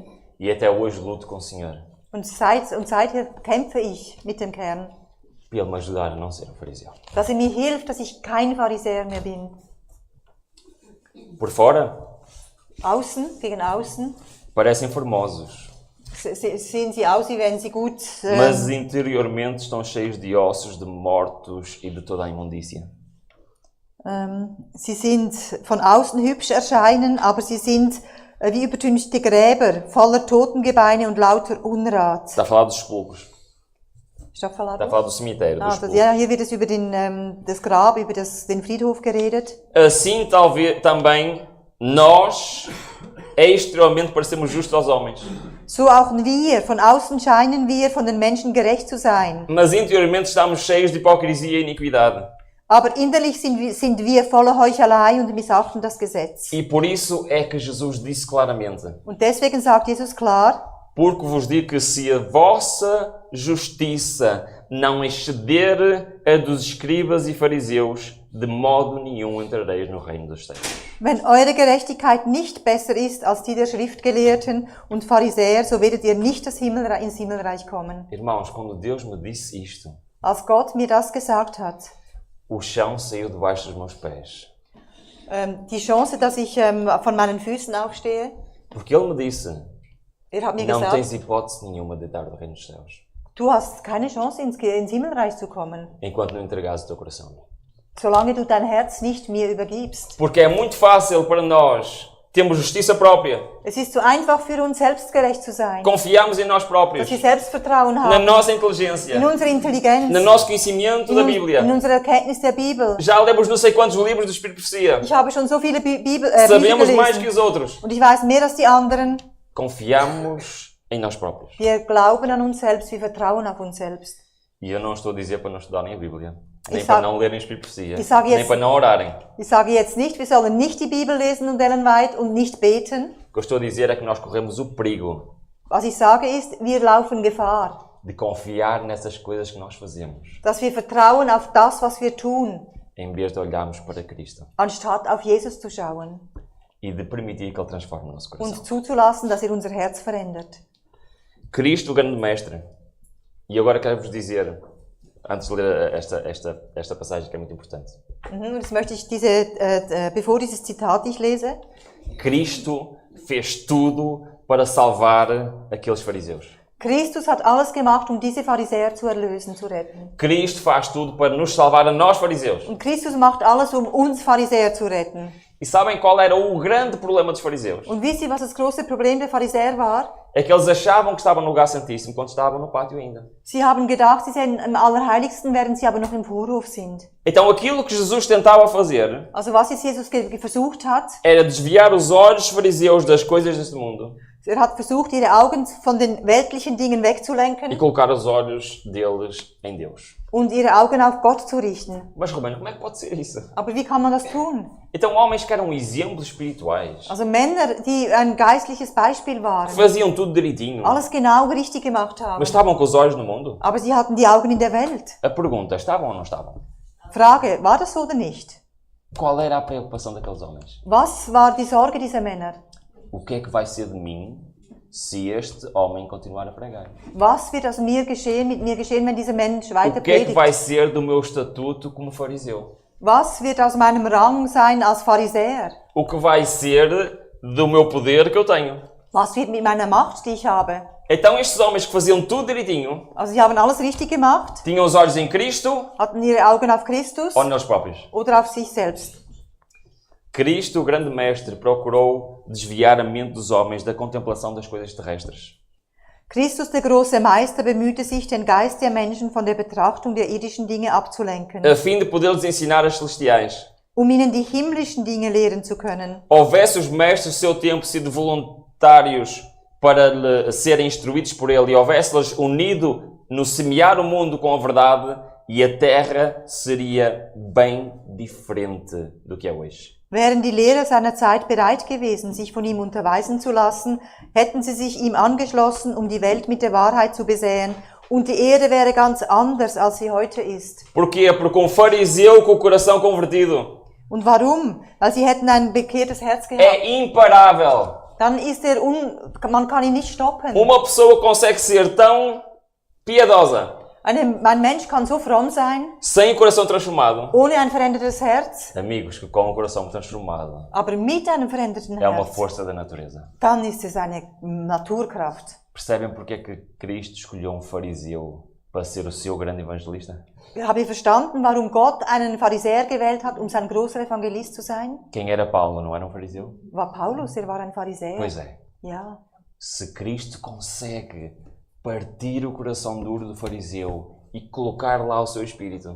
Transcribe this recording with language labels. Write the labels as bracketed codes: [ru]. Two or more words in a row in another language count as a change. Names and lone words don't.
[pt] E até hoje luto com o Senhor [de] Und seither kämpfe ich mit dem Kern, [pt] para Ele me ajudar a não ser um fariseu. [de] dass er mir hilft, dass ich kein Pharisäer mehr bin. [pt] Por fora, [de] Außen, gegen außen, [pt] parecem formosos, [de] sehen sie aus, wie wenn sie gut... [pt] mas interiormente estão cheios de ossos, de mortos e de toda a imundícia. [de] Sie sind von außen hübsch erscheinen, aber sie sind wie übertünchte Gräber, voller Totengebeine und lauter Unrat. [pt] Está a falar dos sepulcros. Está a falar Está a falar do cemitério, dos sepulcros. [de] ja, hier wird es über das Grab, über den Friedhof geredet. [pt] Assim talvez também nós exteriormente parecemos justos aos homens, [de] So auch wir, von außen scheinen wir, von den Menschen gerecht zu sein. [pt] mas interiormente estamos cheios de hipocrisia e iniquidade. [de] Aber innerlich sind wir voller Heuchelei und missachten das Gesetz. [pt] E por isso é que Jesus disse claramente: [de] Und deswegen sagt Jesus klar, [pt] porque vos digo que se a vossa justiça não exceder a dos escribas e fariseus, de modo nenhum entrareis no reino dos céus. [de] wenn eure Gerechtigkeit nicht besser ist als die der Schriftgelehrten und Pharisäer, so werdet ihr nicht ins Himmelreich kommen. [pt] Irmãos, quando Deus me disse isto, [de] Als Gott mir das gesagt hat, [pt] o chão saiu debaixo dos meus pés. [de] die Chance, dass ich von meinen Füßen aufstehe, [pt] Porque Ele me disse: [de] hat mir [pt] Não [de] gesagt, [pt] tens hipótese nenhuma de entrar no reino dos céus, [de] du hast keine Chance, ins Himmelreich zu kommen, [pt] enquanto não entregares o teu coração a mim. [de] solange du dein Herz nicht mir übergibst. [pt] Porque é muito fácil para nós termos justiça própria, [de] Es ist so einfach für uns, selbstgerecht zu sein, [pt] confiarmos em nós próprios, [de] dass wir Selbstvertrauen [pt] na [de] haben, [pt] nossa inteligência, [de] in unsere Intelligenz, [pt] no nosso conhecimento da Bíblia. [de] in unserer Erkenntnis der Bibel. [pt] Já lemos não sei quantos livros do Espírito de Profecia. [de] Ich habe schon so viele Bücher [pt] Sabemos mais que [de] gelesen [pt] os outros. [de] und ich weiß mehr als die anderen. [pt] Confiamos em nós próprios. [de] Wir glauben an uns selbst, wir vertrauen auf uns selbst. [pt] E eu não estou a dizer para não estudarem a Bíblia, nem [de] Ich [pt] para [de] sag- [pt] não lerem o Espírito de Profecia, [de] ich sage [pt] nem [de] jetzt- [pt] para não orarem. [de] Ich sage jetzt nicht, wir sollen nicht die Bibel lesen und ellenweit und nicht beten. [pt] O que eu estou a dizer é que nós corremos o perigo [de] Was ich sage ist, wir laufen Gefahr, [pt] de confiar nessas coisas que nós fazemos, [de] dass wir vertrauen auf das, was wir tun, [pt] em vez de olharmos para Cristo [de] anstatt auf Jesus zu schauen [pt] e de permitir que Ele transforme o nosso coração. [de] und zuzulassen, dass er unser Herz verändert. [pt] Cristo, o grande mestre. E agora quero-vos dizer, antes de ler esta passagem que é muito importante. [de] Und jetzt möchte ich bevor dieses Zitat ich lese, [pt] Cristo fez tudo para salvar aqueles fariseus. [de] Christus hat alles gemacht, um diese Pharisäer zu erlösen, zu retten. [pt] Cristo faz tudo para nos salvar a nós fariseus. [de] Und Christus macht alles, um uns Pharisäer zu retten. [pt] E sabem qual era o grande problema dos fariseus? [de] Und wisst ihr, was das große Problem der Pharisäer war? [pt] É que eles achavam que estavam no lugar santíssimo quando estavam no pátio ainda. [de] Sie haben gedacht, sie seien im Allerheiligsten, während sie aber noch im Vorhof sind. [pt] Então aquilo que Jesus tentava fazer [de] Also was jetzt Jesus versucht hat, [pt] era desviar os olhos dos fariseus das coisas deste mundo [de] er hat versucht, ihre Augen von den weltlichen Dingen [pt] e [de] wegzulenken [pt] colocar os olhos deles em Deus. [de] und ihre Augen auf Gott zu richten. [pt] Mas, Romano, como é que pode ser isso? [de] Aber wie kann man das tun? [pt] Então homens que eram exemplos espirituais, [de] Also Männer, die ein geistliches Beispiel waren, [pt] faziam tudo direitinho, [de] alles genau richtig gemacht haben. [pt] mas estavam com os olhos no mundo. [de] Aber sie hatten die Augen in der Welt. [pt] A pergunta, estavam ou não estavam? [de] Frage, war das so oder nicht? [pt] Qual era a preocupação daqueles homens? [de] Was war die Sorge dieser Männer? [pt] O que é que vai ser de mim se este homem continuar a pregar? [de] Was wird aus mir geschehen, mit mir geschehen, wenn dieser Mensch weiter [pt] O que é que [de] predigt? [pt] vai ser do meu estatuto como fariseu? [de] Was wird aus meinem Rang sein als Pharisäer? [pt] O que vai ser do meu poder que eu tenho? [de] Was wird mit meiner Macht, die ich habe? [pt] Então estes homens que faziam tudo direitinho, [de] Also sie haben alles richtig gemacht, [pt] tinham os olhos em Cristo [de] hatten ihre Augen auf Christus [pt] ou neles próprios? [de] oder auf sich selbst. [pt] Cristo, o grande mestre, procurou desviar a mente dos homens da contemplação das coisas terrestres. [de] Christus, der große Meister, bemühte sich, den Geist der Menschen von der Betrachtung der irdischen Dinge abzulenken, [pt] A fim de poder-lhes ensinar as celestiais. [de] ihnen die himmlischen Dinge lehren zu können. [pt] Houvesse os mestres do seu tempo sido voluntários para serem instruídos por ele e houvesse-los unido no semear o mundo com a verdade, e a terra seria bem diferente do que é hoje. [de] Wären die Lehrer seiner Zeit bereit gewesen, sich von ihm unterweisen zu lassen, hätten sie sich ihm angeschlossen, um die Welt mit der Wahrheit zu besäen, und die Erde wäre ganz anders, als sie heute ist. [pt] Porquê? Porque fariseu com o coração convertido [de] Und warum? Weil sie hätten ein bekehrtes Herz gehabt. [pt] é imparável. [de] Dann ist man kann ihn nicht stoppen. [pt] Uma pessoa consegue ser tão piedosa, [de] Ein Mensch kann so fromm sein, [pt] sem o coração transformado. [de] ohne ein verändertes Herz, [pt] Amigos, que com o coração transformado [de] aber mit einem veränderten [pt] é uma [de] Herz. [pt] força da natureza. [de] Dann ist es eine Naturkraft. [pt] Percebem porque é que Cristo escolheu um fariseu para ser o seu grande evangelista? [de] Habt ihr verstanden, warum Gott einen Pharisäer gewählt hat, um sein großer Evangelist zu sein? [pt] Quem era Paulo, não era um fariseu? [de] War Paulus, er war ein Pharisäer. [pt] Pois é. [de] Ja. [pt] Se Cristo consegue partir o coração duro do fariseu e colocar lá o seu espírito,